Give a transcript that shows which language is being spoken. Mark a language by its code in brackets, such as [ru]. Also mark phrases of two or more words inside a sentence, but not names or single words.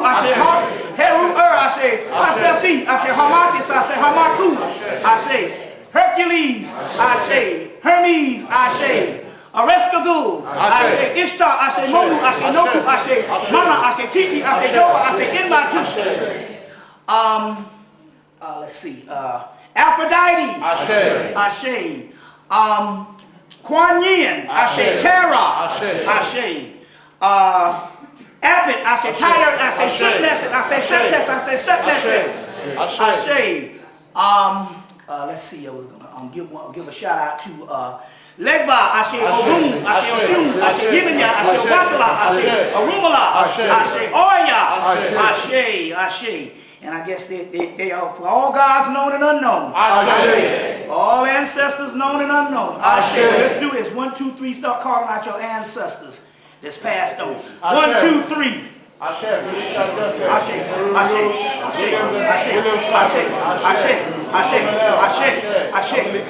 [en] I say, Heru. I say, Hasefi. I say, Hamakis. I say, Hamaku. I say, Hercules. I say, Hermes. I say, Areskagul. I say, Ishtar. I say, Monu. I say, Noku. I say, Mana. I say, Titi. I say, Joba. I say, Inmatu. Let's see. Aphrodite. Ashe. Kuan Yin. Ashe. Terra. Ashe. Apit. Ashe. Tyre. Ashe. Shutnesset. Ashe. Shutnes. Ashe. Shutnesset. Ashe. Let's see. I was gonna give a shout out to Legba. Ashe. Ogun. Ashe. Oshun. Ashe. Gibanya. Ashe. Watala. Ashe. Arumala. Ashe. Oya. Ashe. And I guess they are for all gods known and unknown. Ashe. All ancestors known and unknown. Ashe. Let's do this. 1, 2, 3. Start calling out your ancestors that's passed on. 1, 2, 3. Ashe. Ashe. Ashe. Ashe. Ashe. Ashe.